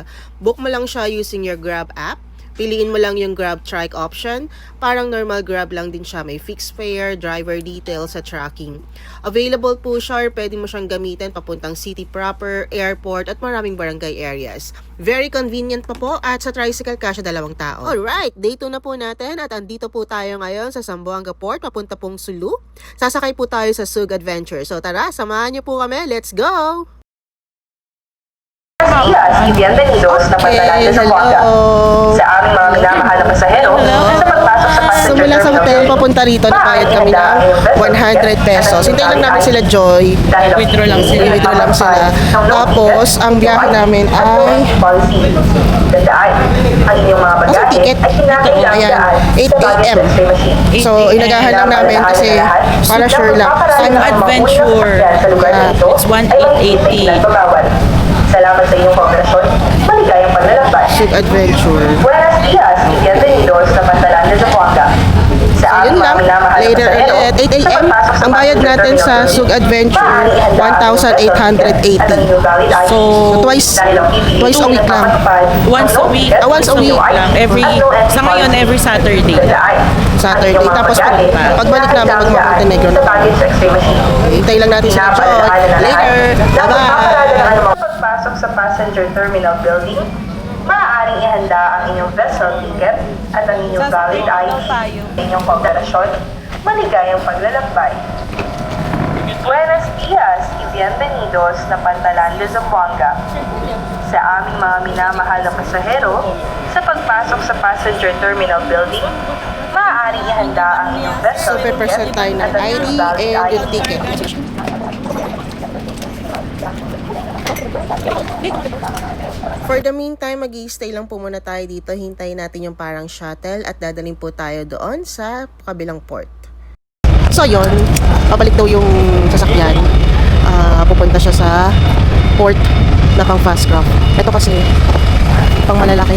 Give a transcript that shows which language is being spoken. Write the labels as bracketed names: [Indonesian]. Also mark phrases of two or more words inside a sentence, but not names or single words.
[Filipino] Book mo lang siya [English] using your Grab app. [Filipino] Piliin mo lang yung Grab Trike option. Parang normal Grab lang din siya. May [English] fixed fare, driver details [Filipino] sa tracking. Available po siya or pwede mo siyang gamitin papuntang [English] city proper, airport [Filipino] at maraming barangay areas. [English] Very convenient [Filipino] pa po at sa tricycle kasya 2 tao. Alright, day 2 na po natin at andito po tayo ngayon sa Zamboanga Port papunta pong Sulu. Sasakay po tayo sa Sug Adventure. So tara, samahan niyo po kami. [English] Let's go! [Spanish] Buenos días y bienvenidos [Filipino] na pagdalan sa Zamboanga. Sa aming mga minamahal na pasahero, sa pagpasok sa passenger Simula sa hotel terminal, papunta rito, nagbayad kami ng 100 pesos. Hintayin lang namin sila Joy. Withdraw lang sila. I-withdraw lang sila. Tapos, ang biyahe namin ay... Tandaan, ang inyong mga Ang bagahe ticket, ay kinakailangan ayan, daan 8 AM. So, inagahan lang namin kasi para sure lang. [English] Sug Adventure. It's 1880. [Filipino] Salamat sa inyong kooperasyon. Maligayang paglalakbay. Sug Adventure. [Spanish] Buenos días y bienvenidos [Filipino] sa Pantalan de Zamboanga. Sa Yun aming lang, mga minamahal na later pasahero, ulit, 8 sa AM, pagpasok sa ang bayad passenger natin sa terminal Sug Adventure, maaari ihanda ang inyong [English] personal ticket [Filipino] at ang inyong [English] valid ID. So, twice Dahil ang PPE a week [Filipino] lang. [English] Once a week. Once a week [Filipino] lang. Sa ngayon, [English] every Saturday. [Filipino] Saturday. Tapos pagbalik namin mag-Montenegro na. Hintay lang natin sila Joy. [English] Later. Bye-bye. [Filipino] Pagpasok sa [English] passenger terminal building, [Filipino] maaaring ihanda ang inyong [English] vessel ticket [Filipino] at ang inyong [English] valid ID [Filipino] sa inyong kooperasyon. Maligayang paglalakbay. [Spanish] Buenos días y bienvenidos [Filipino] na Pantalan de Zamboanga. Sa aming mga minamahal na pasahero, sa pagpasok sa [English] passenger terminal building, [Filipino] maaaring ihanda ang inyong vessel So, pe-present tayo ng at ang ID inyong valid and yung ID. ticket. [English] For the meantime, [Filipino] mag-i-stay lang po muna tayo dito. Hintayin natin yung parang shuttle at dadalhin po tayo doon sa kabilang port. So, yun. Pabalik daw yung sasakyan. Pupunta siya sa port na pang Fastcraft. Ito kasi, pang malalaki.